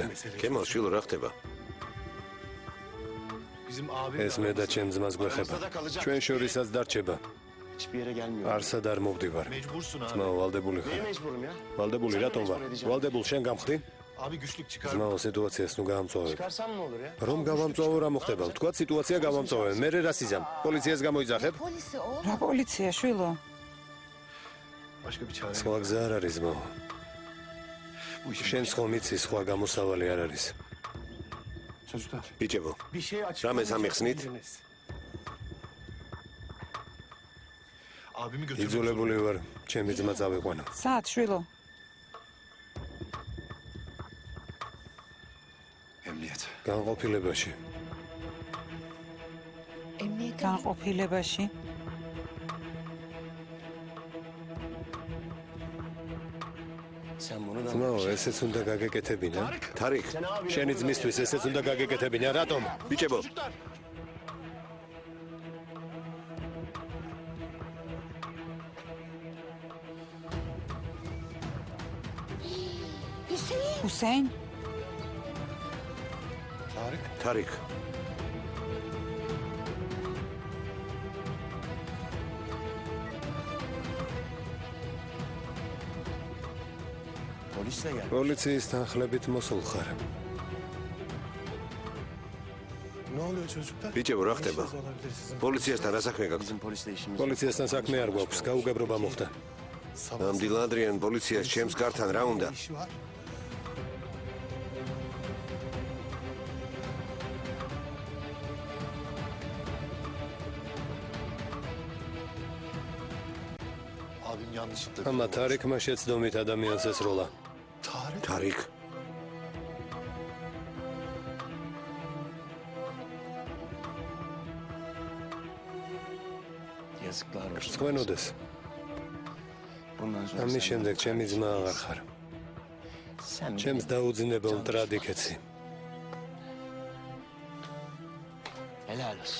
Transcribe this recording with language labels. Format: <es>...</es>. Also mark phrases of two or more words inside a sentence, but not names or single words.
<ka>ქემალ, შვილო, რა ხდება? ეს მე და ჩემ ძმას გვეხება. ჩვენ შორისაც დარჩება. არსად არ მოვდივარ. ძმაო, ვალდებული ხარ. ვალდებული რატომ ვარ? ვალდებულ შენ გამხდი? ძმაო, სიტუაციას ნუ გაამწვავებ.</ka> <tr>Çıkarsam ne olur ya?</tr> <ka>რომ გავამწვავო, რა მოხდება? ვთქვათ, სიტუაცია გავამწვავებ. მე რა სიზამ? პოლიციას გამოიძახებ? რა პოლიცია, შვილო?</ka> <tr>Başka bir çare yok.</tr> <ka>სხვა გზა არ არის, ძმაო. შენ ხომ იცი, სხვა გამოსავალი არ არის.</ka> <tr>Çocuklar.</tr> <ka>ბიჭებო,</ka> <tr>Bir şey</tr> <ka>რამეს ამიხსნით?</ka> <tr>Abimi götürmek</tr> <ka>იძულებული ვარ, ჩემი ძმა წავიყვანო. საათ, შვილო?</ka> <tr>Emniyet.</tr> <ka>განყოფილებაში. განყოფილებაში?</ka> <tr>Sen bunu da...</tr> <ka>ძმაო, ესეც უნდა გაგეკეთებინა. თარიქ, შენი ძმისთვის ესეც უნდა გაგეკეთებინა. რატომ? ბიჭებო, ჰუსეინ? თარიქ,</ka> <tr>Polisle gel.</tr> <ka>პოლიციის თანხლებით მოსულ ხარ.</ka> <tr>Ne oluyor çocuklar?</tr> <ka>ბიჭებო, რა ხდება?</ka> <tr>Olabilir sizin.</tr> <ka>პოლიციასთან რა საქმე გაქვთ?</ka> <tr>Bizim polisle işimiz...</tr> <ka>პოლიციასთან საქმე არ გვაქვს, გაუგებრობა მოხდა. ამ დილადრიან პოლიციას ჩემს გართან რა უნდა?</ka> <tr>işi var. Abim yanlışlıkla...</tr> <ka>ამა თარიქმა შეცდომით ადამიანს ესროლა. Tarık. თარიქ,</ka> <tr>Yazıklar olsun.</tr> <ka>სხვენოდეს.</ka> <tr>Bundan sonra</tr> <ka>ამის</ka> <tr>sen-</tr> <ka>შემდეგ ჩემი ძმა აღარ ხარ.</ka> <tr>Sen</tr> <ka>ჩემს დაუძინებელ მტრად იქეცი.</ka> <tr>helal olsun.</tr>